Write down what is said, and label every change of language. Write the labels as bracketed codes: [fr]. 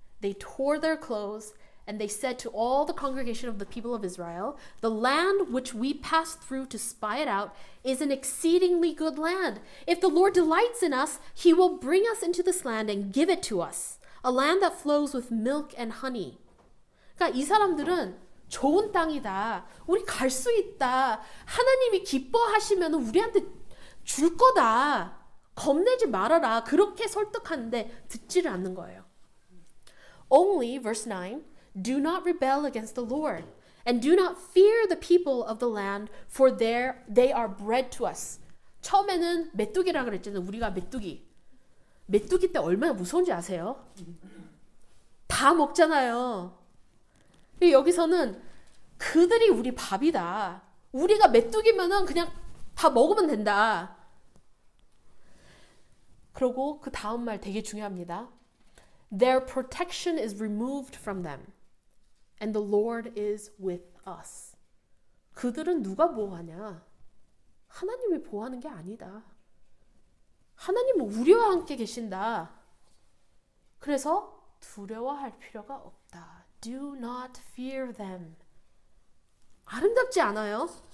[en] They tore their clothes, and they said to all the congregation of the people of Israel, the land which we passed through to spy it out is an exceedingly good land. If the Lord delights in us, he will bring us into this land and give it to us, a land that flows with milk and honey. [ko] 그러니까 이 사람들은 좋은 땅이다. 우리 갈 수 있다. 하나님이 기뻐하시면 우리한테 줄 거다. 겁내지 말아라. 그렇게 설득하는데 듣지를 않는 거예요. [en] Only, verse 9, do not rebel against the Lord, and do not fear the people of the land, for they are bread to us. [ko] 처음에는 메뚜기라 그랬잖아요. 우리가 메뚜기. 메뚜기 때 얼마나 무서운지 아세요? 다 먹잖아요. 여기서는 그들이 우리 밥이다. 우리가 메뚜기면은 그냥 다 먹으면 된다. 그리고 그 다음 말 되게 중요합니다. [en] Their protection is removed from them, and the Lord is with us. [ko] 그들은 누가 보호하냐? 하나님이 보호하는 게 아니다. 하나님은 우리와 함께 계신다. 그래서 두려워할 필요가 없다. [en] Do not fear them. [ko] 아름답지 않아요?